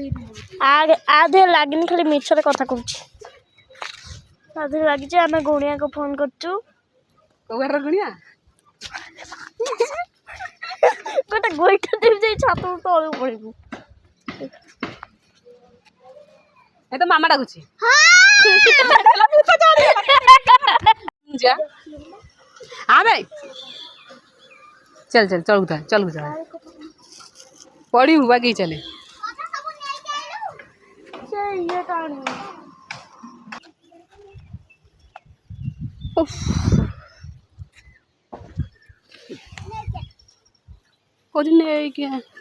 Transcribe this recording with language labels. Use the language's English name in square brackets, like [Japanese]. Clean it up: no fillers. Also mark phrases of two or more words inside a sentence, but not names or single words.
[Odia] ଆ ଦେହରେ ଲାଗିନି, ଖାଲି ମିଛରେ କଥା କହୁଛି। ତା ଦେହରେ ଲାଗିଛି। ଆମେ ଗୁଣିଆକୁ ଫୋନ୍ କରୁଛୁ। କୋଉ ଘରର ଗୁଣିଆ? ଗୋଟେ ଗୋଇଠା ଦେବି ଯାଇ ଛାତ ତଳକୁ ପଳେଇବୁ। ଏ ତ ମାମା ଡାକୁଛି। [Hindi] जा हाँ भाई चल चल चल उधर चल उधर पड़ी हुआ कि चले कुछ नहीं क्या